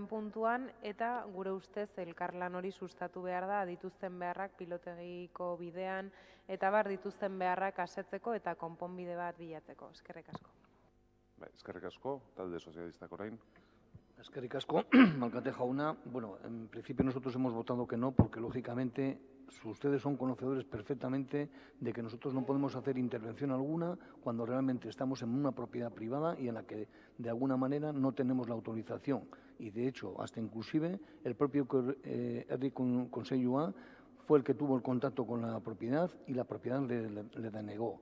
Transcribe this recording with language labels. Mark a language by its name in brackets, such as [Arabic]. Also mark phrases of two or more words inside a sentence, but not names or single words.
[Basque] puntuan, eta gure ustez elkarlan hori sustatu behar da, dituzten beharrak pilotegiko bidean, eta dituzten beharrak asetzeko eta konponbide bat bilatzeko. Eskerrik asko. Eskerrik asko, talde sozialistak orain. Eskerrik asko, alkate jauna. [Spanish] Bueno, en principio nosotros hemos votado que no, porque lógicamente ustedes son conocedores perfectamente de que nosotros no podemos hacer intervención alguna cuando realmente estamos en una propiedad privada y en la que de alguna manera no tenemos la autorización. Y de hecho, hasta inclusive el propio Herri Conselloa fue el que tuvo el contacto con la propiedad y la propiedad le denegó.